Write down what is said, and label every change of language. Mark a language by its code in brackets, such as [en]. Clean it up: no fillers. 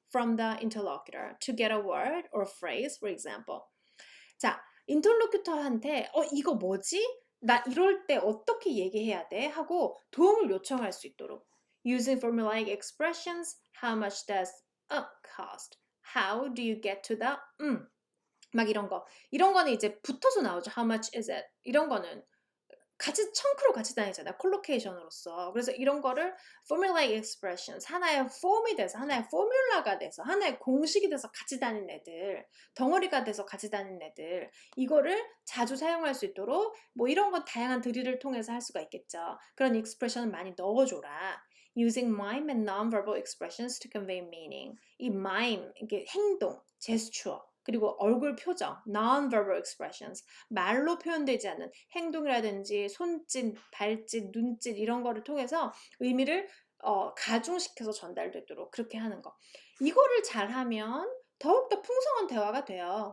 [en] from the interlocutor to get a word or phrase, for example. [ko] 자, 인터로큐터한테 이거 뭐지? 나 이럴 때 어떻게 얘기해야 돼? 하고 도움을 요청할 수 있도록. [en] Using formulaic expressions, how much does cost? How do you get to the [ko] 막 이런 거. 이런 거는 이제 붙어서 나오죠. [en] How much is it? [ko] 이런 거는 같이 청크로 같이 다니잖아요. 콜로케이션으로서. 그래서 이런 거를 formulaic expressions, 하나의 폼이 돼서, 하나의 포뮬라가 돼서, 하나의 공식이 돼서 같이 다니는 애들, 덩어리가 돼서 같이 다니는 애들, 이거를 자주 사용할 수 있도록 뭐 이런 건 다양한 드릴을 통해서 할 수가 있겠죠. 그런 expression을 많이 넣어줘라. [en] Using mime and non-verbal expressions to convey meaning. [ko] 이 mime, 이게 행동, 제스처, 그리고 얼굴 표정, non-verbal expressions, 말로 표현되지 않는 행동이라든지 손짓, 발짓, 눈짓 이런 거를 통해서 의미를 가중시켜서 전달되도록 그렇게 하는 거. 이거를 잘하면 더욱더 풍성한 대화가 돼요.